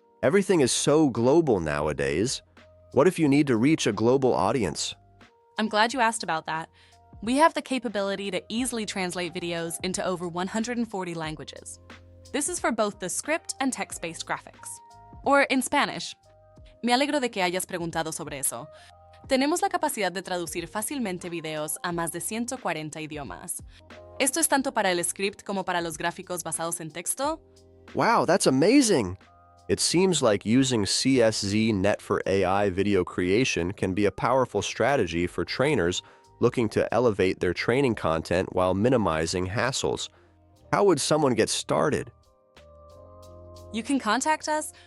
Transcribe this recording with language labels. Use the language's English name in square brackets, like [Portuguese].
[English] Everything is so global nowadays. What if you need to reach a global audience? I'm glad you asked about that. We have the capability to easily translate videos into over 140 languages. This is for both the script and text-based graphics. Or in Spanish. [Spanish] Me alegro de que hayas preguntado sobre eso. Tenemos la capacidad de traducir fácilmente videos a más de 140 idiomas. ¿Esto es tanto para el script como para los gráficos basados en texto? [English] Wow, that's amazing! It seems like using CSZNet for AI video creation can be a powerful strategy for trainers looking to elevate their training content while minimizing hassles. How would someone get started? You can contact us.